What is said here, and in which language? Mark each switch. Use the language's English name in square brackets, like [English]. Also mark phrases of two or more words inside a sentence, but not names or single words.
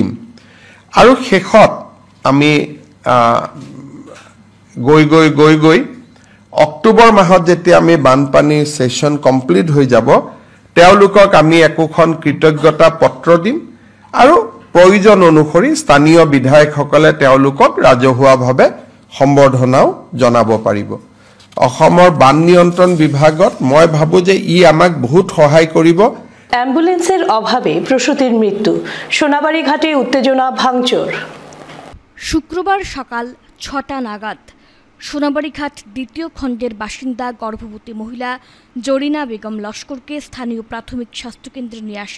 [Assamese] আৰু শেষত আমি গৈ অক্টোবৰ মাহত যেতিয়া আমি বানপানীৰ [English] session complete [Assamese] হৈ যাব, তেওঁলোকক আমি একোখন কৃতজ্ঞতা পত্ৰ দিম আৰু প্ৰয়োজন অনুসৰি স্থানীয় বিধায়কসকলে তেওঁলোকক ৰাজহুৱাভাৱে সম্বৰ্ধনাও জনাব পাৰিব। অসমৰ বান নিয়ন্ত্ৰণ বিভাগত মই ভাবোঁ যে ই আমাক বহুত সহায় কৰিব। [Bangla] অ্যাম্বুলেন্সের অভাবে প্রসূতির মৃত্যু, সোনাবাড়ি ঘাটে উত্তেজনা, ভাঙচুর। শুক্রবার সকাল 6টা নাগাদ সোনাবাড়ীঘাট দ্বিতীয় খণ্ডের বাসিন্দা গর্ভবতী মহিলা জরিনা বেগম লস্করকে স্থানীয় প্রাথমিক স্বাস্থ্যকেন্দ্রে নিয়ে আসেন।